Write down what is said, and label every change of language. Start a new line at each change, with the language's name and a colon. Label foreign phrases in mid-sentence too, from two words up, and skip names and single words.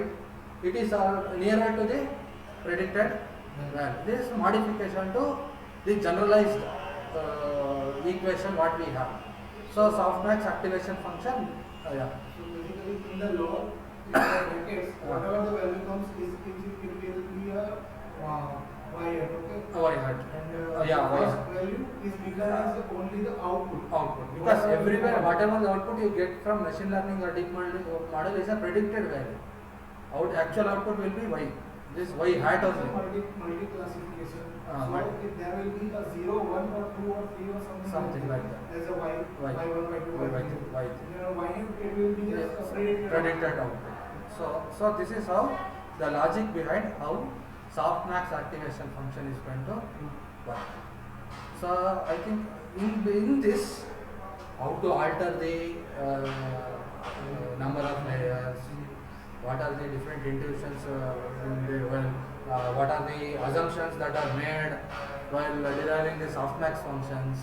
English: It is nearer to the predicted value. This is modification to the generalized equation what we have. So softmax activation function, yeah. So basically in the law, in the brackets, whatever the value comes it will be a y hat, okay? Y hat. And Yeah, the y first hat. value is given as only the output. Because everywhere whatever the output you get from machine learning or deep model is a predicted value. Actual output will be y. This y hat only. Multi classification. But So if there will be a 0, 1 or 2 or 3 or something like that. As a y, Y. y1, y2, y3. Y. Y it will be a Predicted output. So this is how the logic behind how softmax activation function is going to work. So I think in this, how to alter the number of layers, what are the different intuitions, what are the assumptions that are made while deriving the softmax functions.